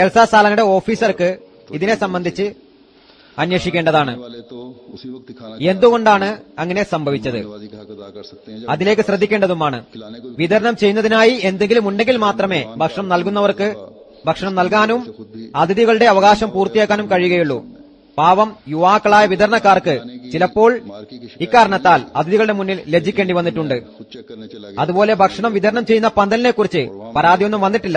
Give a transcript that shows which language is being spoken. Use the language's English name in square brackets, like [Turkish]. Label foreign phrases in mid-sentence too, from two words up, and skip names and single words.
[Malayalam] ജൽസ സാലനയുടെ ഓഫീസർക്ക് ഇതിനെ സംബന്ധിച്ച് അന്വേഷിക്കേണ്ടതാണ്. [Hindi] वाले तो उसी वक्त ही खाना [Malayalam] എന്തുകൊണ്ടാണ് അങ്ങനെ സംഭവിച്ചത് [Hindi] नवाजी का हक अदा कर सकते हैं जब [Malayalam] അതിലേക്ക് ശ്രദ്ധിക്കേണ്ടതുമാണ്. [Hindi] खिलाने को [Malayalam] വിതരണം ചെയ്യുന്നതിനായി എന്തെങ്കിലും ഉണ്ടെങ്കിൽ മാത്രമേ ഭക്ഷണം നൽകുന്നവർക്ക് ഭക്ഷണം നൽകാനും അതിഥികളുടെ അവകാശം പൂർത്തിയാക്കാനും കഴിയുകയുള്ളൂ. പാവം യുവാക്കളായ വിതരണക്കാർക്ക് ചിലപ്പോൾ ഇക്കാരണത്താൽ അതിഥികളുടെ മുന്നിൽ ലജ്ജിക്കേണ്ടി വന്നിട്ടുണ്ട്. അതുപോലെ ഭക്ഷണം വിതരണം ചെയ്യുന്ന പന്തലിനെ കുറിച്ച് പരാതിയൊന്നും വന്നിട്ടില്ല.